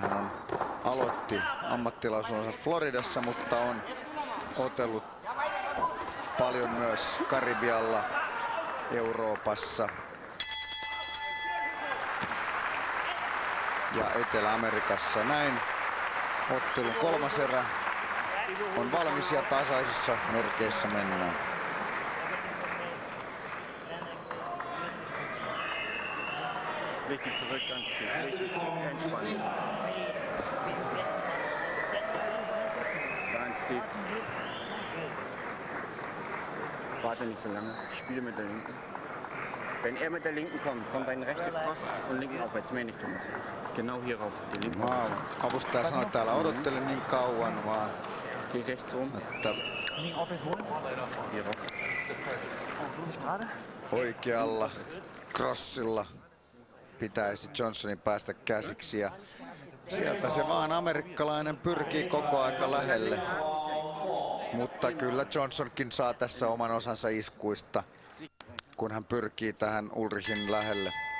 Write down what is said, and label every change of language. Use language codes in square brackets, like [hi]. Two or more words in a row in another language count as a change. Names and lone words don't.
[fi] Hän aloitti ammattilaisuutensa Floridassa, mutta on otellut paljon myös Karibialla, Euroopassa ja Etelä-Amerikassa. Näin ottelun 3. erä on valmis ja tasaisissa merkeissä mennään. [de] Richtig zurück, ganz tief. Richtig entspannen. Ganz tief. Warte nicht so lange. Spiele mit der linken. Wenn er mit der linken kommt, kommt dein rechte Cross und linken aufwärts. Mehr nicht, Thomas. Genau hierauf. Die linken. [fi] Avustaja sanoi, että täällä odottele niin kauan, vaan [de] Geh rechts rum. [fi] että oikealla crossilla pitäisi Johnsonin päästä käsiksi ja sieltä se vaan amerikkalainen pyrkii koko aika lähelle. Mutta kyllä Johnsonkin saa tässä oman osansa iskuista, kun hän pyrkii tähän Ulrichin lähelle.